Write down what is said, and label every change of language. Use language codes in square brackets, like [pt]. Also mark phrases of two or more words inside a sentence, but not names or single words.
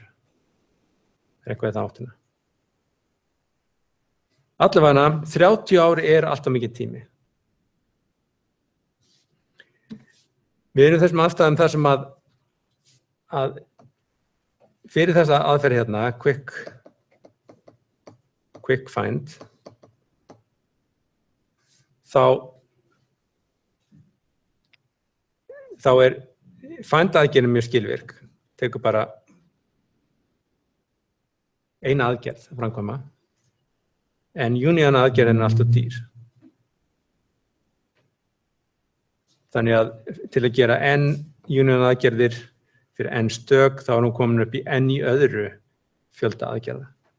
[is] Það er eitthvað þetta áttina. Allavega 30 ár er alltaf mikið tími. Við erum þessum aðstæðum þar sem að fyrir þessa aðferð hérna, [en] quick find, [is] þá er find aðgerðin mjög skilvirk. Tekur bara eina aðgerð að framkvæma, en union aðgerðin er alltaf dýr. Þannig að til að gera n union aðgerðir fyrir n stök, þá er hún komin upp í n í öðru fjölda aðgerða.